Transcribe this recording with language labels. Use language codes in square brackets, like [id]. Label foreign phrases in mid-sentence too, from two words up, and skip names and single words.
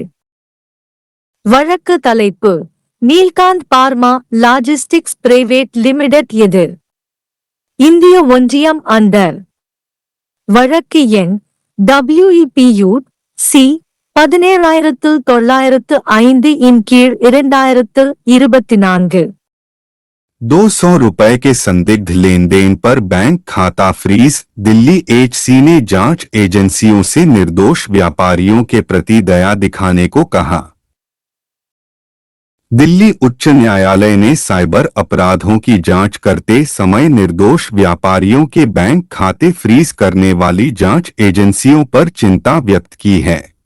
[ta] வழக்கு தலைப்பு: நீல்காந்த் பார்மா லாஜிஸ்டிக்ஸ் பிரைவேட் லிமிடெட் எதிர் இந்திய ஒன்றியம் அண்டர். வழக்கு எண் WEPU C 17905 இன் கீழ் 2024. [hi] 200 रुपए के संदिग्ध लेन देन पर बैंक खाता फ्रीज। दिल्ली HC ने जांच एजेंसियों से निर्दोष व्यापारियों के प्रति दया दिखाने को कहा। दिल्ली उच्च न्यायालय ने साइबर अपराधों की जांच करते समय निर्दोष व्यापारियों के बैंक खाते फ्रीज करने वाली जांच एजेंसियों पर चिंता व्यक्त की है।